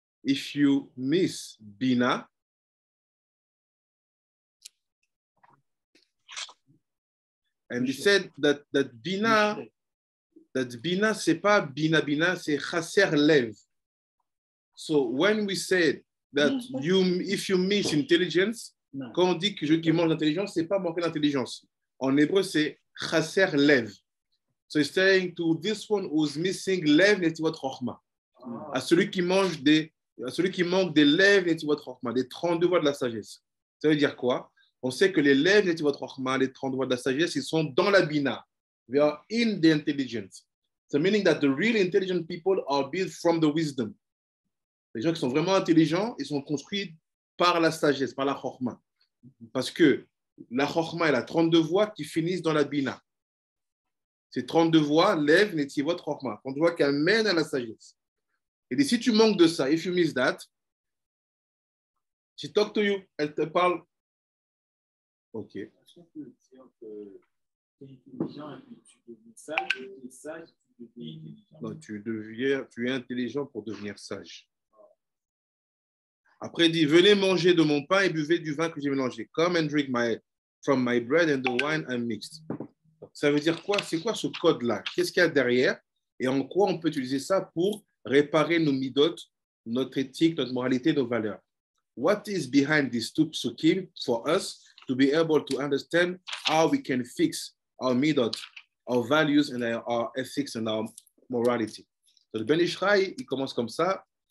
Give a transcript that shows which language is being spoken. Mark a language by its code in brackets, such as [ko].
[en] If you miss bina, and he said that bina, [fr] c'est pas bina, c'est chaser lev. [en] So when we said that if you miss intelligence, [fr] quand on dit que je qui manque d'intelligence, c'est pas manquer d'intelligence. En hébreu, c'est chaser lev. [en] So he's saying to this one who's missing lev netivot chokhmah. [fr] À celui qui manque des lev netivot chokhmah, des 32 voies de la sagesse. Ça veut dire quoi? On sait que les lev netivot chokhmah, les 32 voies de la sagesse, ils sont dans la bina. [en] They are in the intelligence. So meaning that the really intelligent people are built from the wisdom. [fr] Les gens qui sont vraiment intelligents, ils sont construits par la sagesse, par la chokhmah. Parce que la chokhmah, elle a 32 voies qui finissent dans la bina. Ces 32 voies, lev, netivot, chokhmah. 32 voies qui amènent à la sagesse. Et si tu manques de ça, [en] if you miss that, she talk to you, [fr] elle te parle. Ok. Est-ce qu'on peut dire que tu es intelligent et puis tu deviens sage, tu es sage, tu deviens intelligent? Donc, tu es intelligent pour devenir sage. Après, il dit, venez manger de mon pain et buvez du vin que j'ai mélangé. [en] Come and drink from my bread and the wine I mixed. [fr] ça veut dire quoi? C'est quoi ce code-là? Qu'est-ce qu'il y a derrière? Et en quoi on peut utiliser ça pour réparer nos midot, notre éthique, notre moralité, nos valeurs? [en] What is behind these two psukim for us to be able to understand how we can fix our midot, our values, and our ethics and our morality? [fr] So, le Ben Ishraï, il commence comme ça.